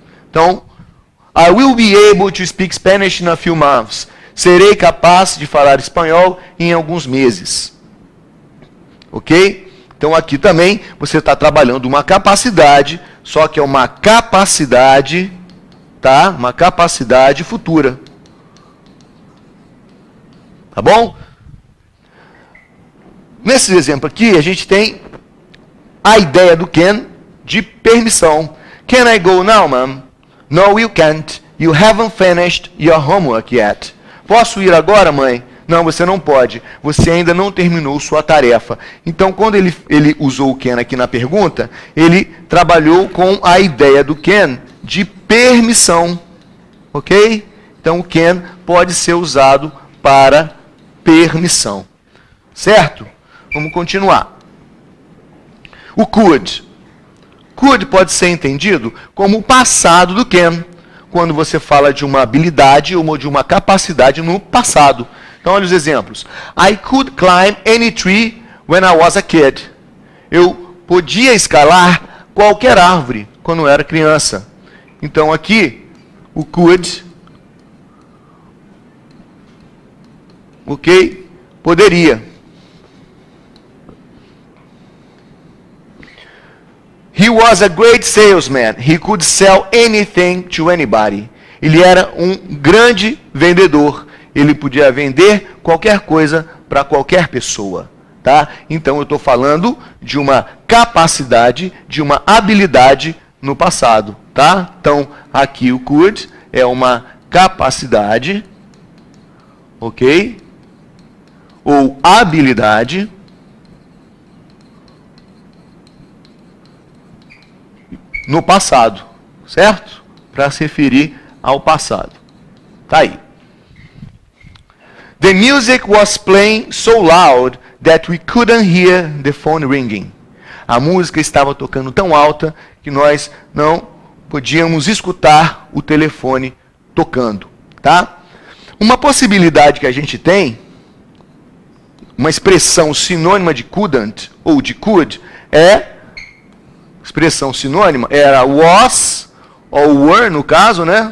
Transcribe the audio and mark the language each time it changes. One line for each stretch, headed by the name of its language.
English: Então, I will be able to speak Spanish in a few months.
Portuguese: Serei capaz de falar espanhol em alguns meses. Ok? Então aqui também você está trabalhando uma capacidade, só que é uma capacidade, tá? Uma capacidade futura. Tá bom? Nesse exemplo aqui, a gente tem a ideia do can de permissão.
English: Can I go now, ma'am? No, you can't. You haven't finished your homework yet.
Portuguese: Posso ir agora, mãe? Não, você não pode. Você ainda não terminou sua tarefa. Então, quando ele usou o can aqui na pergunta, ele trabalhou com a ideia do can de permissão. Ok? Então, o can pode ser usado para permissão. Certo? Vamos continuar. O could. Could pode ser entendido como o passado do can, quando você fala de uma habilidade ou de uma capacidade no passado. Então, olha os exemplos.
English: I could climb any tree when I was a kid.
Portuguese: Eu podia escalar qualquer árvore quando eu era criança. Então, aqui, o could, ok? Poderia.
English: He was a great salesman. He could sell anything to anybody.
Portuguese: Ele era um grande vendedor. Ele podia vender qualquer coisa para qualquer pessoa. Tá? Então, eu estou falando de uma capacidade, de uma habilidade no passado. Tá? Então, aqui o could é uma capacidade, ok? Ou habilidade no passado, certo? Para se referir ao passado. Tá aí.
English: The music was playing so loud that we couldn't hear the phone ringing.
Portuguese: A música estava tocando tão alta que nós não podíamos escutar o telefone tocando, tá? Uma possibilidade que a gente tem, uma expressão sinônima de couldn't ou de could é expressão sinônima era was, ou were, no caso, né?